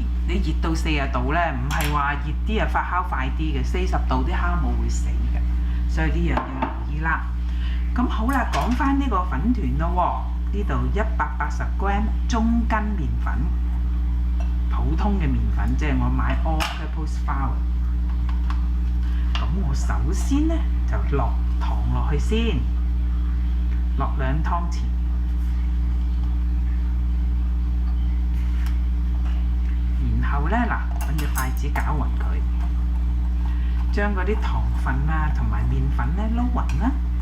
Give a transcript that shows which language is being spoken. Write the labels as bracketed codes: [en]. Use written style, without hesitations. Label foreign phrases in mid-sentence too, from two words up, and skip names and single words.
[yue] 你熱到40度咧，唔係話熱啲發酵快啲嘅，40度啲酵母會死嘅，所以呢樣要留意啦。咁好啦，講翻呢個粉團咯喎，呢度180g 中筋麵粉，普通嘅麵粉，即係我買 [en] all-purpose flour。 [yue] 咁我首先呢，就落糖落去先，落2湯匙，然後呢嗱，揾隻筷子攪勻佢，將嗰啲糖分同埋麵粉呢撈勻啦。